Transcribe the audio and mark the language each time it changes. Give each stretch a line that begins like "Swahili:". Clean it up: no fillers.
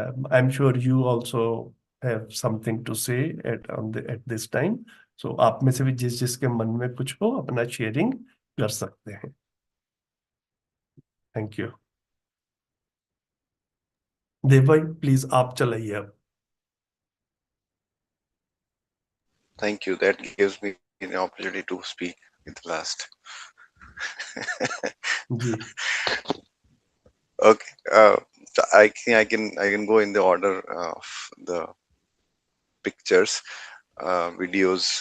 English: I'm sure you also have something to say at this time.
Hindi: So आप में से भी जिसके मन में कुछ हो अपना शेयरिंग कर सकते हैं.
English: Thank you.
Hindi: देव भाई प्लीज आप चलाइए अब.
English: Thank you. That gives me the opportunity to speak at last. जी. Okay. So I think I can go in the order of the pictures, videos.